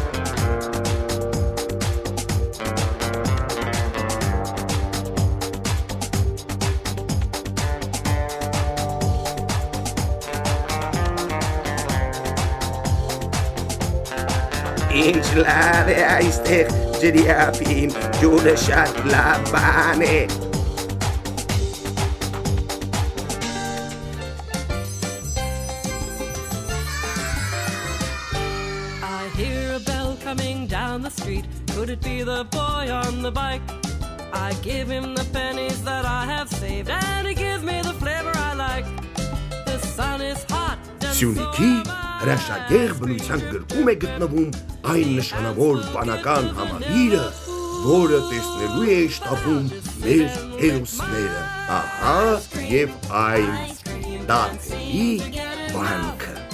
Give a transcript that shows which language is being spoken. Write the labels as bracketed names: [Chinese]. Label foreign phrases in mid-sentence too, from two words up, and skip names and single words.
[Armenian] Ինչ լավ է այստեղ ջրի ափին, ջուրը շատ լավ բան է։ [English] Coming down the street, could it be the boy on the bike? I give him the pennies that I have saved, and he gives me the flavor I like. The sun is hot. [Armenian] Սյունիքի հրաշագեղ բնության գրկում է գտնվում այն նշանավոր վանական համալիրը, որը տեսնելու է շտապում մեր հերոսները։ Ահա և այն Դանթեի վանքը։